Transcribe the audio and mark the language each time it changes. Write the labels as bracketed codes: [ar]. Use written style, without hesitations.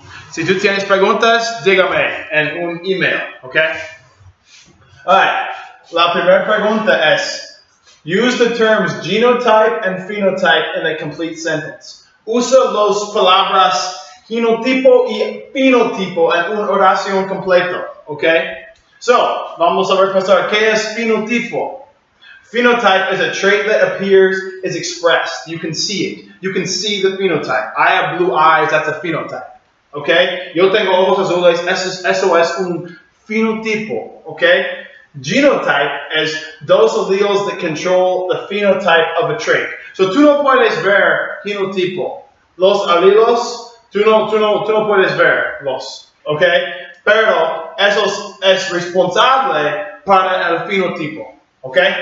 [es] Si tú tienes preguntas, dígame en un email. ¿Ok? Alright. La primera pregunta es: [en] use the terms genotype and phenotype in a complete sentence. [es] Usa las palabras genotipo y fenotipo en una oración completa. ¿Ok? So, vamos a repasar. ¿Qué es fenotipo? [en] Phenotype is a trait that appears, is expressed. You can see it. You can see the phenotype. I have blue eyes, that's a phenotype. ¿Ok? [es] Yo tengo ojos azules, eso es un fenotipo. ¿Ok? [en] Genotype is those alleles that control the phenotype of a trait. [es] So tú no puedes ver genotipo. Los alleles, tú no puedes verlos. ¿Ok? Pero eso es responsable para el fenotipo. ¿Ok?